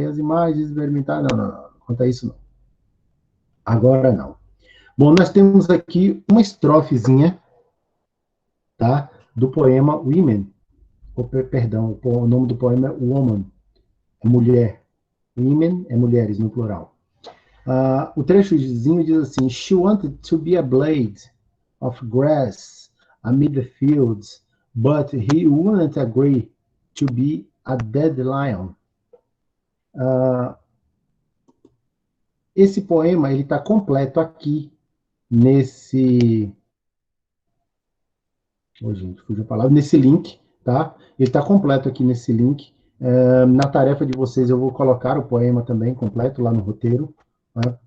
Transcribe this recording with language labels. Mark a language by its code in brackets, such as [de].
[pt] E as imagens, experimentar, não. Quanto a isso não. Agora não. Bom, nós temos aqui uma estrofezinha, tá? Do poema Women. O nome do poema é Woman, é mulher. Women é mulheres, no plural. O trechozinho diz assim: [en] She wanted to be a blade of grass amid the fields, but he wouldn't agree to be a dead lion. [pt] Esse poema ele está completo aqui nesse. Gente, fugiu a palavra. Nesse link, tá? Ele está completo aqui nesse link Na tarefa de vocês, eu vou colocar o poema também completo lá no roteiro. Né?